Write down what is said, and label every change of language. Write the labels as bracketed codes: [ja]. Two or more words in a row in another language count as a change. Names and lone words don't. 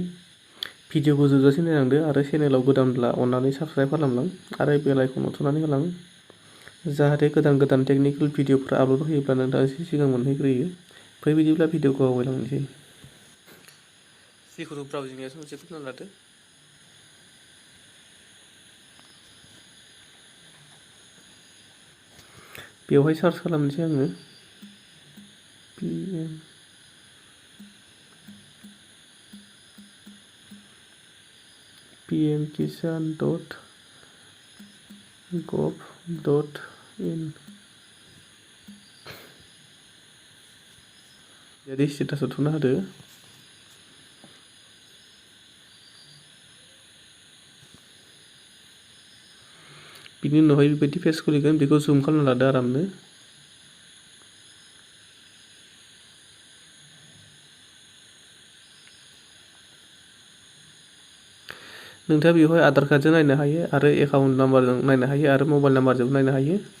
[brx] भिडिअखौ जोबजासिम नायलांदो आरो चेनेलाव गोदानब्ला अन्नानै साबस्क्राइब खालामलां आरो [en] bell icon-ao [brx] थुनानै होलां, जाहाथे गोदान [en] technical video-phor [brx] आपल'ड होयोब्ला नोंथाङा एसे सिगां मोनहैग्रोयो। फै बिदिब्ला भिडिअखौ आवगायलांनोसै। जिखुनु ब्राउजिंआ मोनसे खुलिना लादो। बेवहाय सार्च खालामनोसै आङो pmkisan.gov.in jadi स्टेटासआव थुना होदो। बिनि उनावहाय बेबायदि पेज खुलिगोन, बेखौ जुम खालामना लादो आरामनो। नोंथाङा बेवहाय आधार कार्डजों नायनो हायो आरो [en] account number-jong [brx] नायनो हायो आरो [en] mobile number-jong [brx] नायनो हायो।